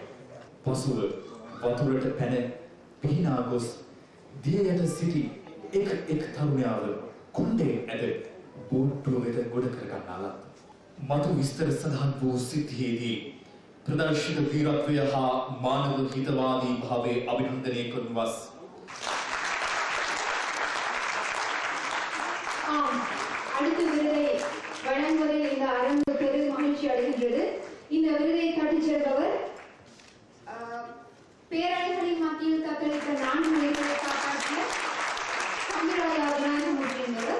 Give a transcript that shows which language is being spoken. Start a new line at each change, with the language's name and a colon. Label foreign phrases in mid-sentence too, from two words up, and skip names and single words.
Sinhala: පසුව වතුරට පැන පිහිනා ගොස් දිය යට සිටි එක් තරුණයාව කොණ්ඩේ ඇද බෝට්ටුව වෙත ගොඩ කර ගන්නා මතු විස්තර සඳහන් වූ සිද්ධියේදී ප්‍රදර්ශිත වීරත්වය හා මානව හිතවාදී භාවයේ අභිනන්දනය කරනු වස්.
Tamil: அடுத்த விருதை வழங்குவதில் இந்த அரங்கு பெரும் மகிழ்ச்சி அடைகின்றது. இந்த விருதை தட்டிச் செல்பவர் பேரழிகளின் மத்தியில் தத்தளித்த 4 உயிர்களை காப்பாற்றிய சந்திரராஜா விநாயகமூர்த்தி என்பவர்.